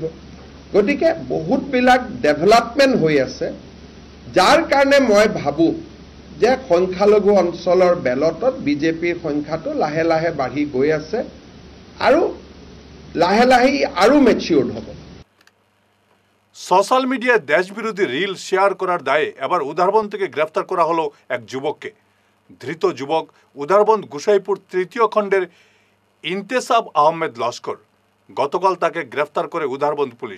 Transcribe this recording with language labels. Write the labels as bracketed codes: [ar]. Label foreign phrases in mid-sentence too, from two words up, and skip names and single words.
[as] গতিকে বহুতবিলাক ডেভেলপমেণ্ট হৈ আছে, যাৰ কাৰণে মই ভাবোঁ যে সংখ্যালঘু অঞ্চলৰ বেলটত বিজেপিৰ সংখ্যাটো লাহে লাহে বাঢ়ি গৈ আছে আৰু লাহে লাহে আৰু মেচিউৰ্ড হ'ব। [bn] সোশ্যাল মিডিয়ায় দেশ বিরোধী রিল শেয়ার করার দায়ে এবার উদারবন্দ থেকে গ্রেফতার করা হলো এক যুবককে। ধৃত যুবক উদারবন্দ গোসাইপুর তৃতীয় খণ্ডের ইন্তেসাব আহমেদ লস্কর। গতকাল তাকে গ্রেফতার করে উদারবন্দ পুলিশ।